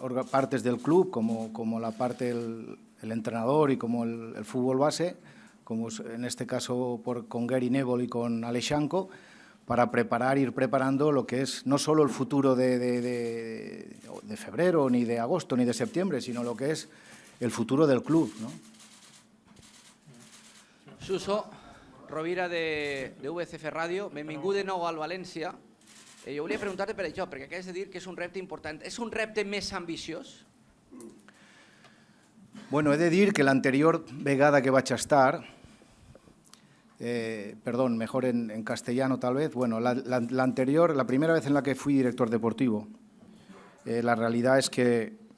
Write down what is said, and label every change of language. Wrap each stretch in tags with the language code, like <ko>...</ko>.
<es>partes del club, como la parte del entrenador y como el fútbol base, como en este caso con Gary Neville y con Alexanco, para ir preparando lo que es no solo el futuro de febrero, ni de agosto, ni de septiembre, sino lo que es el futuro del club, ¿no?</es> <ca>Suso, Rovira de VCF Ràdio, benvingut de nou al València. Jo volia preguntar-te per això, perquè acabes de dir que és un repte important. És un repte més ambiciós?</ca> <es>Bueno,</es> <ca>he de dir que l'anterior vegada que vaig estar,</ca> <es>perdón, mejor en castellano tal vez, bueno, la primera vez en la que fui director deportivo, la realidad es que</es>